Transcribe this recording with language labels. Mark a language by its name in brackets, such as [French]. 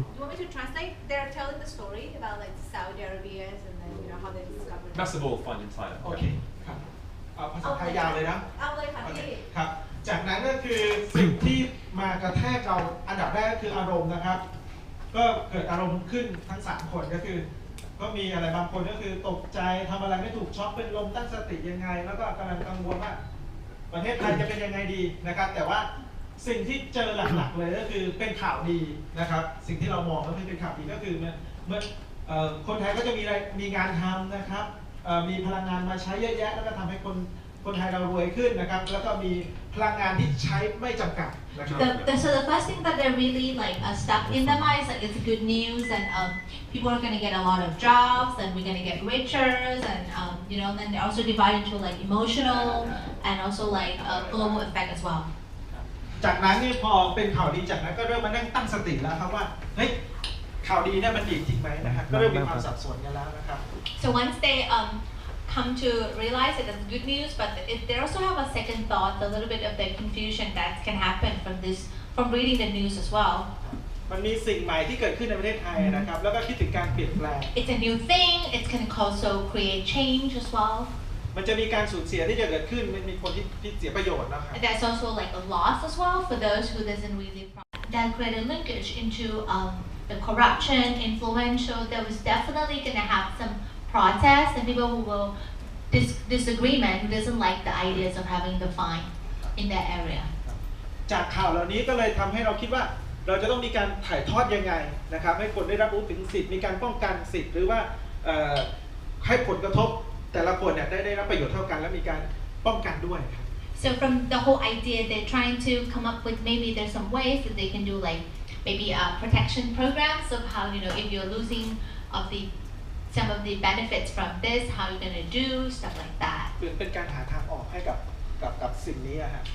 [English] Do you want me to translate? They're telling the story about like Saudi Arabia and then how they discovered. That's the all fine inside. [Thai] โอเคครับเอาภาษาไทยยาวเลยนะ เอาเลยค่ะพี่ ครับจากนั้นก็คือสิ่งที่มากระแทกเราอันดับแรกก็คืออารมณ์นะครับก็เกิดอารมณ์ขึ้นทั้ง3คนก็คือก็มีอะไรบางคนก็คือตกใจทำอะไรไม่ถูกช็อกเป็นลมตั้งสติยังไงแล้วก็กำลังกังวลว่าประเทศไทยจะเป็นยังไงดีนะครับแต่ว่าสิ่งที่เจอหลักๆเลยก็คือเป็นข่าวดีนะครับสิ่งที่เรามองก็คือเป็นข่าวดีก็คือเมื่อ คนไทยก็จะมีงานทำนะครับมีพลังงานมาใช้เยอะแยะแล้วก็ทำให้คนไทยเรารวยขึ้นนะครับแล้วก็มีพลังงานที่ใช้ไม่จำกัดนะครับ [English] So the first thing that they're really like stuck in their minds like it's good news and people are gonna get a lot of jobs and we're gonna get richer and then they also divide into like emotional and also like global effect as well. [Thai] จากนั้นนี่พอเป็นข่าวดีจากนั้นก็เริ่มมานั่งตั้งสติแล้วครับว่าเฮ้ยข่าวดีเนี่ยมันดีจริงไหมนะครับก็เริ่มมีความสับสนกันแล้วนะครับ [English] So once they come to realize that it's good news, but they also have a second thought, a little bit of the confusion that can happen from reading the news as well. [Thai] มันมีสิ่งใหม่ที่เกิดขึ้นในประเทศไทยนะครับแล้วก็คิดถึงการเปลี่ยนแปลง [English] It's a new thing. It can also create change as well. [Thai] มันจะมีการสูญเสียที่จะเกิดขึ้นมันมีคนที่เสียประโยชน์นะครับ [English] There's also like a loss as well for those who doesn't really that create a linkage into the corruption, influential. There was definitely gonna have some protests and people who will disagreement who doesn't like the ideas of having the fine in that area. [Thai] จากข่าวเหล่านี้ก็เลยทำให้เราคิดว่าเราจะต้องมีการถ่ายทอดยังไงนะครับให้คนได้รับรู้ถึงสิทธิ์มีการป้องกันสิทธิ์หรือว่าให้ผลกระทบแต่ละคนเนี่ยได้รับประโยชน์เท่ากันและมีการป้องกันด้วยครับ [English] So from the whole idea, they're trying to come up with maybe there's some ways that they can do like maybe protection programs of how if you're losing some of the benefits from this, how you're gonna do stuff like that. [Thai] เป็นการหาทางออกให้กับ กับสิ่งนี้อะฮะ